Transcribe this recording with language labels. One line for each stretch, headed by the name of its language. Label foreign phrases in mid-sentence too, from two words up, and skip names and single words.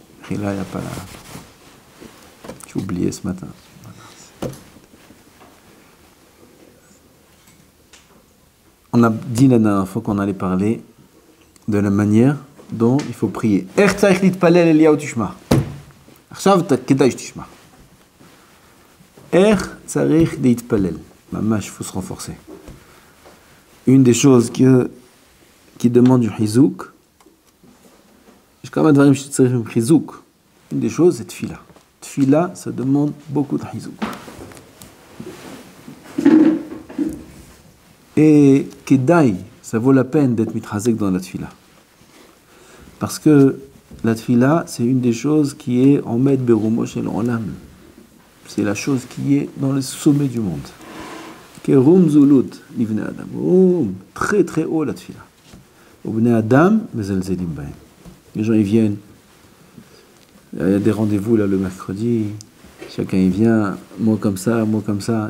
French: Mechila, il n'y a pas la... J'ai oublié ce matin. On a dit la dernière fois qu'on allait parler de la manière dont il faut prier.
Hebrew: איך צריך להתפלל אליהו תשמע. עכשיו כדאי שתשמע. איך צריך להתפלל. ממש,
French: il faut se renforcer. Une des choses qui demande du חיזוק,
Hebrew: יש כמה דברים שצריכים חיזוק.
French: Une des choses, c'est
Hebrew: תפילה. תפילה,
French: ça demande beaucoup de חיזוק. Et כדאי, ça vaut la peine d'être מתחזק dans la tfila. Parce que la tfila, c'est une des choses qui est en maître
Hebrew: ברומו של עולם.
French: C'est la chose qui est dans le sommet du monde.
Hebrew: כרום זלות לבני אדם.
French: Très très haut la tfila.
Hebrew: ובני אדם מזלזלים בהם.
French: Les gens ils viennent. Il y a des rendez-vous là le mercredi. Chacun il vient, moi comme ça, moi comme ça.